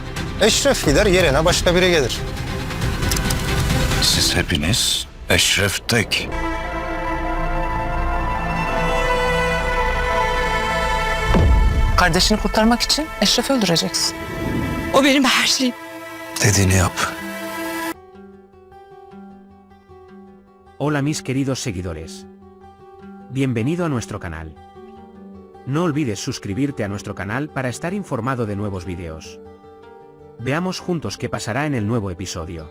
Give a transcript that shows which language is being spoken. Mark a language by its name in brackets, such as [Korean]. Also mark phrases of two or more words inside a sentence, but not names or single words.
[Turkish] Eşref gider, yerine başka biri gelir. Siz hepiniz Eşref tek. Kardeşini kurtarmak için Eşref'i öldüreceksin. O benim her şeyim. Dediğini yap. [Spanish] Hola mis queridos seguidores. Bienvenido a nuestro canal. No olvides suscribirte a nuestro canal para estar informado de nuevos videos. Veamos juntos qué pasará en el nuevo episodio.